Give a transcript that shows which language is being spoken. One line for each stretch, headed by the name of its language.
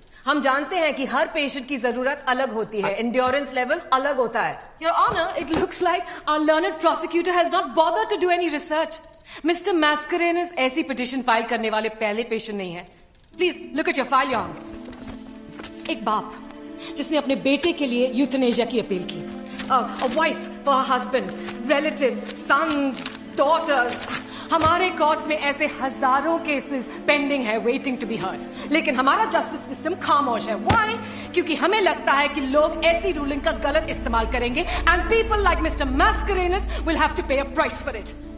Hindi: हम जानते हैं कि हर पेशेंट की जरूरत अलग होती है, एंड्योरेंस लेवल अलग होता है.
English: Your honour, it looks like our learned prosecutor has not bothered to do any research.
Hindi: Mister Mascarenhas ऐसी पिटीशन फाइल करने वाले पहले पेशेंट नहीं है.
English: Please look at your file, your honour.
Hindi: एक बाप जिसने अपने बेटे के लिए यूथनेशिया की अपील की.
English: A wife for her husband, relatives, sons, daughters.
Hindi: हमारे कोर्ट्स में ऐसे हजारों केसेस पेंडिंग है,
English: waiting to be heard,
Hindi: लेकिन हमारा जस्टिस सिस्टम खामोश है। व्हाई? क्योंकि हमें लगता है कि लोग ऐसी रूलिंग का गलत इस्तेमाल करेंगे
English: And people like mister Mascarenhas will have to pay a price for it.